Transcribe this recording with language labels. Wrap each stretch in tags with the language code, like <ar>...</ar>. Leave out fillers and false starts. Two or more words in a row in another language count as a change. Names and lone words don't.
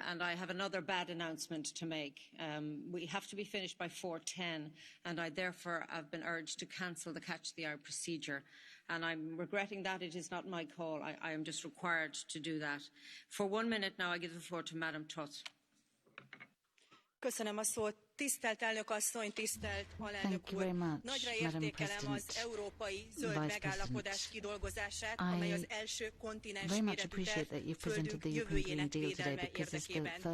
<en>And I have another bad announcement to make. We have to be finished by 4:10, and I therefore have been urged to cancel the Catch the Eye procedure. And I'm regretting that. It is not my call. I am just required to do that. For 1 minute now, I give the floor to Madam Tutt.</en> <hu>Köszönöm a szót. Tisztelt elnök asszony, tisztelt alelnök úr! Nagyra értékelem az európai zöld megállapodás kidolgozását, amely az első kontinens méretű terv Földünk jövőjének védelme érdekében.</hu>